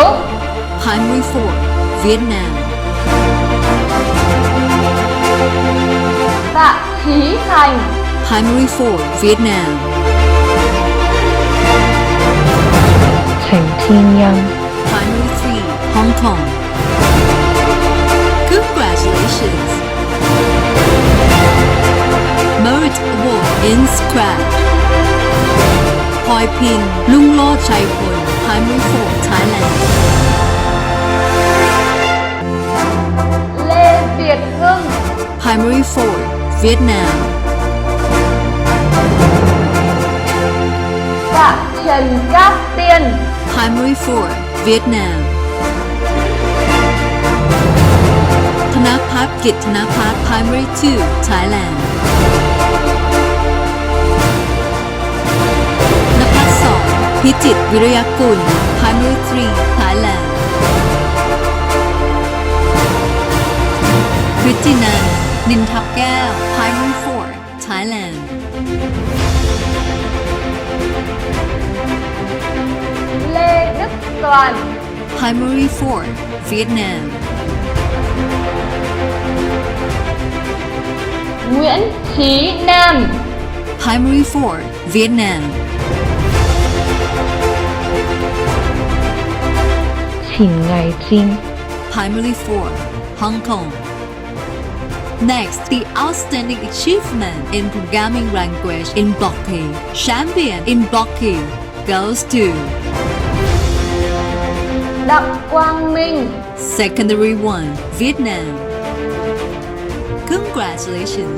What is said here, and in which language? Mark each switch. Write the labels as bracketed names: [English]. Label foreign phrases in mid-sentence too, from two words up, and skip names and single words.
[English] Primary 4, Vietnam. Tạ Chí Thành, Primary 4, Vietnam. Trần Thiên Nhân, Primary 3, Hong Kong. Congratulations! Merit Award in Scratch. Hoi Pin Lung Lo Chai Pun, Primary 4, Thailand. Lê Việt Hưng, Primary 4, Vietnam. Phạm Trần Cát Tiên, Primary 4, Vietnam. Thanapat Kit Thanapat, Primary 2, Thailand. Napat Song Pitit Virayakul, Primary 3, Thailand. Kritinan Nintapgao, Primary 4, Thailand. Lê Đức Toàn, Primary 4, Vietnam. Nguyễn Chí Nam, Primary 4, Vietnam. Chỉnh Ngài Trinh, Primary 4, Hong Kong. Next, the outstanding achievement in programming language in Blocky, champion in Blocky, goes to Đặng Quang Minh, Secondary 1, Vietnam. Congratulations!